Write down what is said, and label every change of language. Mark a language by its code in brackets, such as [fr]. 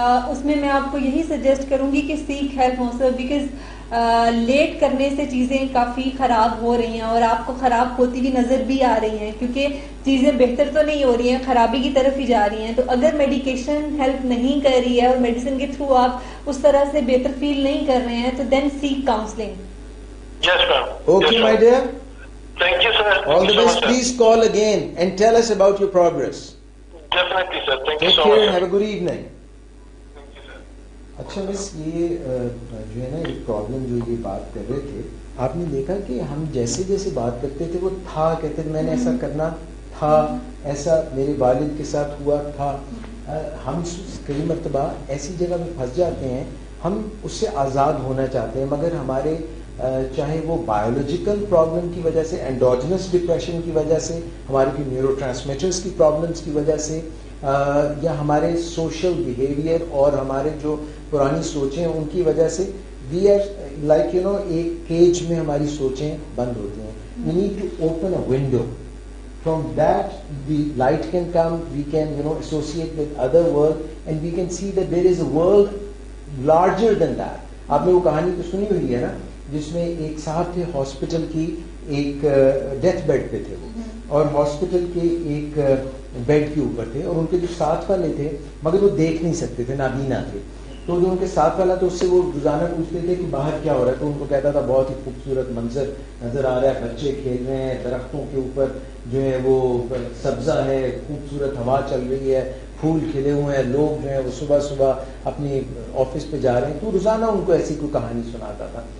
[ur] اس میں میں آپ کو یہی سجیسٹ کروں گی کہ [en] seek help also, because [ur] late کرنے سے چیزیں کافی خراب ہو رہی ہیں اور آپ کو خراب ہوتی بھی نظر بھی آ رہی ہیں, کیونکہ چیزیں بہتر تو نہیں ہو رہی ہیں, خرابی کی طرف ہی جا رہی ہیں. تو اگر میڈیکیشن ہیلپ نہیں کر رہی ہے اور میڈیسن کے تھرو آپ اس طرح سے بہتر فیل نہیں کر رہے ہیں تو [en] Then seek counselling. Yes, ma'am. Okay, my dear. Thank you, sir. All the best. Please call again and tell us about your progress. Definitely, sir. Thank you Take so care much. and have a good evening. Thank you, sir. [ur] اچھا بس یہ جو ہے نا ایک problem جو یہ بات کر رہے تھے, آپ نے دیکھا کہ ہم جیسے جیسے بات کرتے تھے وہ تھا کہتے تھے, میں نے ایسا کرنا تھا, ایسا میرے والد کے ساتھ ہوا تھا. ہم کئی مرتبہ ایسی جگہ میں پھنس جاتے ہیں, ہم اس سے آزاد ہونا چاہتے ہیں, مگر ہمارے چاہے وہ بایولوجیکل پرابلم کی وجہ سے, انڈوجنس ڈپریشن کی وجہ سے, ہمارے کی نیورو ٹرانسمیٹرس کی پرابلمس کی وجہ سے, یا ہمارے سوشل بیہیویئر اور ہمارے جو پرانی سوچیں ان کی وجہ سے, [en] we are like you know [ur] ایک کیج میں ہماری سوچیں بند ہوتی ہیں. [en] We need to open a window. From that, the light can come, we can, associate with other world, and we can see that there is a world larger than that. [ur] آپ نے وہ کہانی تو سنی ہوئی ہے نا, جس میں ایک صاحب تھے ہاسپٹل کی, ایک ڈیتھ بیڈ پہ تھے وہ, اور ہاسپٹل کے ایک بیڈ کے اوپر تھے, اور ان کے جو ساتھ والے تھے مگر وہ دیکھ نہیں سکتے تھے, نابینا تھے. تو جو ان کے ساتھ والا تو اس سے وہ روزانہ پوچھتے تھے کہ باہر کیا ہو رہا ہے, تو ان کو کہتا تھا بہت ہی خوبصورت منظر نظر آ رہا ہے, بچے کھیل رہے ہیں, درختوں کے اوپر جو ہے وہ سبزہ ہے, خوبصورت ہوا چل رہی ہے, پھول کھلے ہوئے ہیں, لوگ جو ہیں وہ صبح صبح اپنی آفس پہ جا رہے ہیں. تو روزانہ ان کو ایسی کوئی کہانی سناتا تھا.